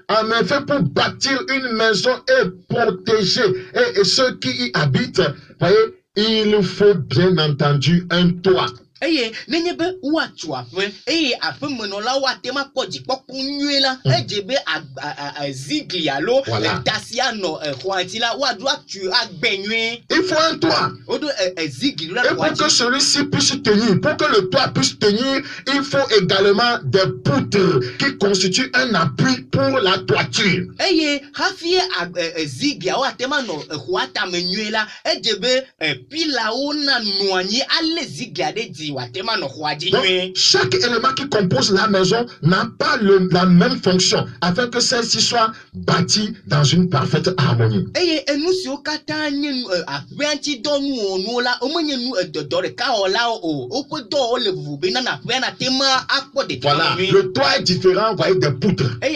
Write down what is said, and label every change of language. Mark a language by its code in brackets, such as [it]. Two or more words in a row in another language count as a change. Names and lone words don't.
[fr] En effet, pour bâtir une maison et protéger et ceux qui y habitent, voyez, il faut bien entendu un toit. [ee] Eye nenye be woatu aƒe eye aƒemenɔlawo ate ma kpɔ dzikpɔkpɔ nyuie la edze be zigli alo dasi anɔ xɔa ŋuti la woaɖo atu agbɛ nyuie. [fr] Il faut un toit. [ee] Woɖo zigli la [fr] et pour que celui-ci puisse tenir, pour que le toit puisse tenir, il faut également des poutres qui constituent un appui pour la toiture. [ee] Eye hafi zigliawo ate ma nɔ xɔa tame nyuie la edze be pilawo na nɔ anyi ale ziglia ɖe dzi. [fr] Donc, chaque élément qui compose la maison n'a pas la même fonction afin que celle-ci soit bâtie dans une parfaite harmonie. Voilà, le toit est différent, vous voyez, des poutres.